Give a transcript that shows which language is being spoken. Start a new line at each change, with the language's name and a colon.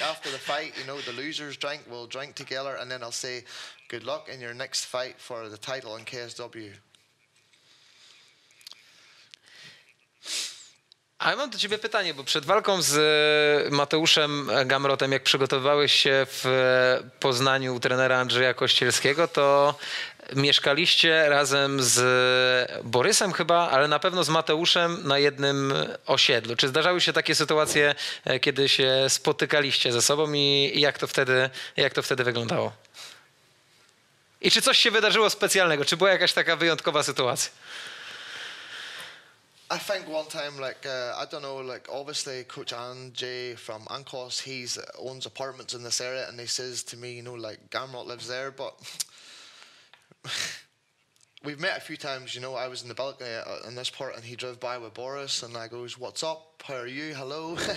English: After the fight, you know, the losers drink. We'll drink together, and then I'll say, "Good luck in your next fight for the title in KSW."
Polish: A ja mam do ciebie pytanie, bo przed walką z Mateuszem Gamrotem, jak przygotowywałeś się w Poznaniu u trenera Andrzeja Kościelskiego, to mieszkaliście razem z Borysem chyba, ale na pewno z Mateuszem na jednym osiedlu. Czy zdarzały się takie sytuacje, kiedy się spotykaliście ze sobą i jak to wtedy wyglądało? I czy coś się wydarzyło specjalnego? Czy była jakaś taka wyjątkowa sytuacja?
English: I think one time, like, I don't know, like, obviously Coach Anjay from Ancos, owns apartments in this area, and he says to me, you know, like, Gamrot lives there, but we've met a few times, you know. I was in the balcony in this part, and he drove by with Boris, and I goes, "What's up? How are you? Hello?"